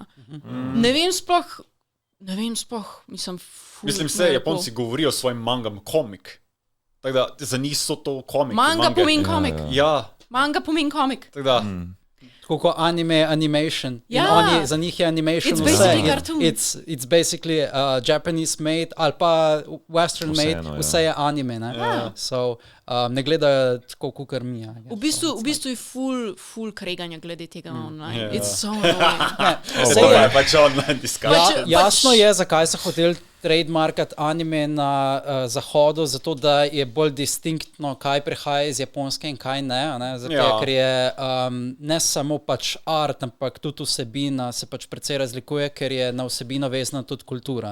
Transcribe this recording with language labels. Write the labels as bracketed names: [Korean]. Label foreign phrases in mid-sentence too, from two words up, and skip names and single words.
[Slovenian] Ne vem sploh, mislim se, Japonci govorijo o svojim mangam komik. Tako da za njih so to komik. Manga pomeni komik. Ja. Manga pomeni komik. Tako da... Tako kot animation. Za njih je animation [English] It's basically cartoon. It's basically Japanese made [Slovenian] ali pa [English] western made, [Slovenian] vse je anime. Ne? So, ne gledajo tako, kakor mi. V bistvu je ful kreganja glede tega online. [English] It's so annoying. [Slovenian] Pač online diskač. Jasno je, zakaj so hoteli trademarkat anime na zahodu, zato da je bolj distinktno, kaj prihaja iz Japonske in kaj ne. Zato, ker je ne samo pač art, ampak tudi vsebina se pač precej razlikuje, ker je na vsebino vezana tudi kultura.